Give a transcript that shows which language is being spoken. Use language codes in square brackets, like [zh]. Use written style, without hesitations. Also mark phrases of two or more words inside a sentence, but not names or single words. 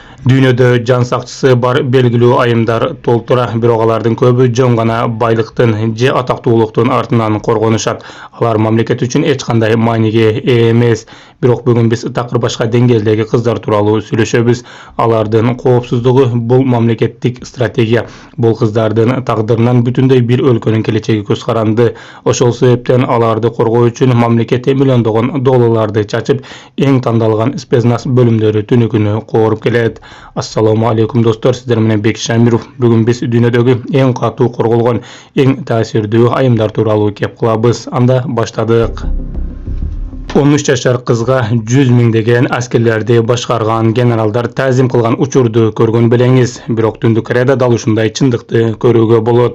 [ky] Dünyada can sakçısı bar belgilүү ayımдар толтура, бирок алардын көбү жөн гана байлыктын же атактуулуктун артынан коргонушат. Алар мамлекет үчүн эч кандай мааниге ээ эмес. Бирок бүгүн биз такыр башка деңгээлдеги кыздар тууралуу сүйлөшөбүз. Алардын коопсуздугу бул мамлекеттик стратегия. Бул кыздардын тагдырынан бүтүндөй бир өлкөнүн келечеги көз каранды. Ошол себептен аларды коргоо үчүн мамлекет миллиондогон долларларды чачып, эң тандалган спецназ бөлүмдөрү түнү күнү кооруп келет. [ar] السلام عليكم [ky] dostlar, sizler менен Бек Шамиров. Бүгүн биз дүйнөдөгү эң катуу корголгон, эң таасирдүү айымдар тууралуу кеп кылабыз. Анда баштадык. 13 жашар кызга 100 миңдеген аскерлерди башкарган генералдар тазим кылган учурду көргөн белеңиз. Бирок Түндүк Кореяда дал ушундай чындыкты көрүүгө болот.